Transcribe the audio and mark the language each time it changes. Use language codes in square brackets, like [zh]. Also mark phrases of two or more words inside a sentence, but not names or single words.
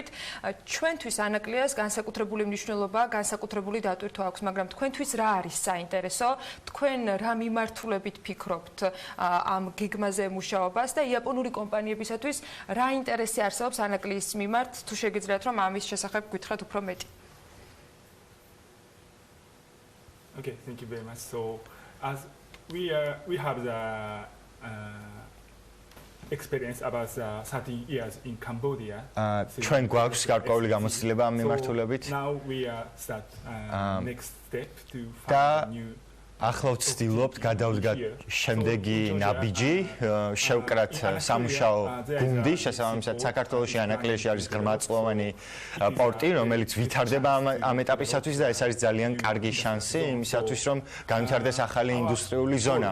[ka] ჩვენთვის ანაკლიას განსაკუთრებული მნიშვნელობა, განსაკუთრებული დატვირთვა აქვს, მაგრამ თქვენთვის რა არის საინტერესო? თქვენ რა მიმართულებით ფიქრობთ ამ გეგმაზე მუშაობას და იაპონური კომპანიებისათვის რა ინტერესი არსებობს ანაკლიის მიმართ, თუ შეგიძლიათ რომ ამის შესახებ გითხრათ უფრო მეტი. [en] Okay, thank you very much. So, as we have the experience about 13 years in Cambodia. [ka] ჩვენ გვაქვს გარკვეული გამოცდილება ამ მიმართულებით. [en] Now we start next step to find a new [ka] ახლა ვცდილობთ გადავდგათ შემდეგი ნაბიჯი, შევკრათ სამუშაო გუნდი, შესაბამისად საქართველოში ანაკლიაში არის ღრმაწლოვანი პორტი, რომელიც ვითარდება ამ ეტაპისათვის და ეს არის ძალიან კარგი შანსი იმისათვის, რომ განვითარდეს ახალი ინდუსტრიული ზონა.